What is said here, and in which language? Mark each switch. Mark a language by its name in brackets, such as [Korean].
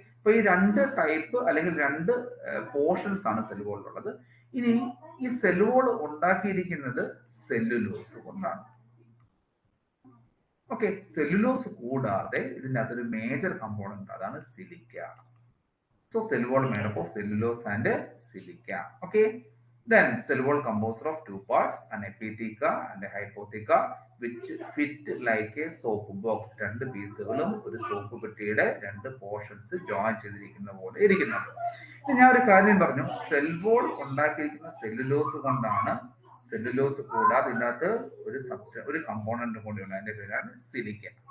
[Malayalam] അപ്പൊ ഈ 2 ടൈപ്പ് അല്ലെങ്കിൽ 2 പോർഷൻസ് ആണ് സെൽ വോളിലുള്ളത്. ഇനി ഈ സെൽ വോൾ ഉണ്ടാക്കിയിരിക്കുന്നത് സെല്ലുലോസ് കൊണ്ടാണ്. ഓക്കെ. സെല്ലുലോസ് കൂടാതെ ഇതിന്റെ അതൊരു മേജർ കമ്പോണന്റ്, അതാണ് silica. [English] So cell wall made up of cellulose and silica. Okay. Then cell wall composed of 2 parts, an epitheca and a hypotheca, which fit like a soap box. [Malayalam] 2 പീസുകളും ഒരു soap പെട്ടിയുടെ 2 portions join ചെയ്തിരിക്കുന്ന പോലെ ഇരിക്കുന്നുണ്ട്. ഞാൻ ഒരു കാര്യം പറഞ്ഞു, cell wall ഉണ്ടാക്കിയിരിക്കുന്ന സെല്ലുലോസ് കൊണ്ടാണ്. സെല്ലുലോസ് കൂടാതെ ഇതിനകത്ത് ഒരു കമ്പോണന്റ് കൂടിയുണ്ട്, അതിന്റെ പേരാണ് സിലിക്ക.